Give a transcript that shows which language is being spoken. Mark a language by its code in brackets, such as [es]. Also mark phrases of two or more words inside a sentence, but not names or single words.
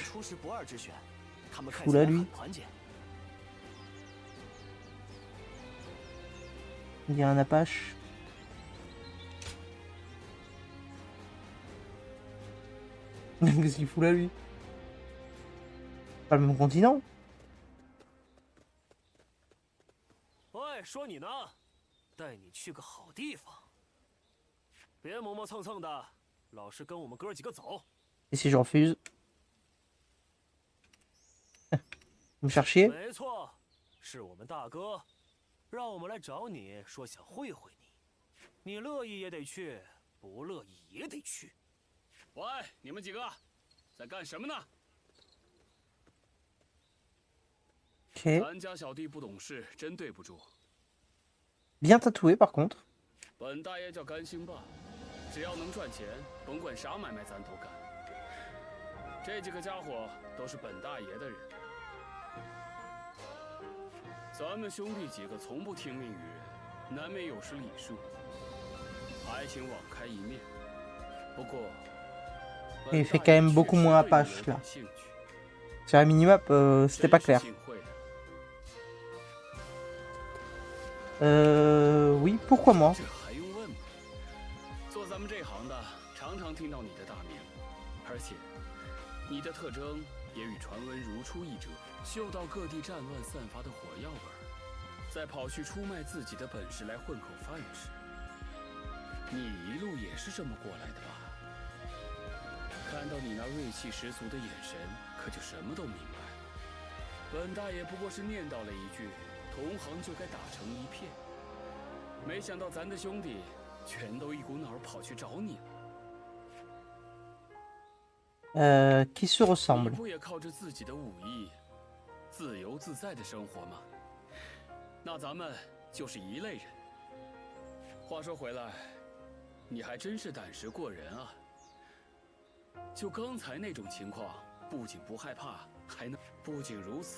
[fr] Fou là lui. Il y a un Apache. Qu'est-ce qu'il fout là lui? Pas le même continent? [zh] 喂，说你呢，带你去个好地方，别磨磨蹭蹭的，老实跟我们哥几个走。 [fr] Et si je refuse? Me faire chier? [zh] 没错，是我们大哥，让我们来找你，说想会会你，你乐意也得去，不乐意也得去。喂，你们几个在干什么呢？ [fr] Ok. [zh] 咱家小弟不懂事，真对不住。 [fr] Bien tatoué par contre. [zh] 本大爷叫甘兴霸，只要能赚钱，甭管啥买卖咱都干。这几个家伙都是本大爷的人，咱们兄弟几个从不听命于人，难免有失礼数，还请网开一面。不过， [fr] Il fait quand même beaucoup moins Apache là. Sur la minimap, c'était pas clair. Oui, pourquoi moi? [zh] 这还用问吗？做咱们这行的，常常听到你的大名，而且你的特征也与传闻如出一辙，嗅到各地战乱散发的火药味儿，再跑去出卖自己的本事来混口饭吃。你一路也是这么过来的吧？看到你那锐气十足的眼神，可就什么都明白。本大爷不过是念叨了一句。 同行就该打成一片，没想到咱的兄弟全都一股脑儿跑去找你了。 [fr] Qui se ressemble? [zh] 你不也靠着自己的武艺，自由自在的生活吗？那咱们就是一类人。话说回来，你还真是胆识过人啊！就刚才那种情况，不仅不害怕，还能……不仅如此。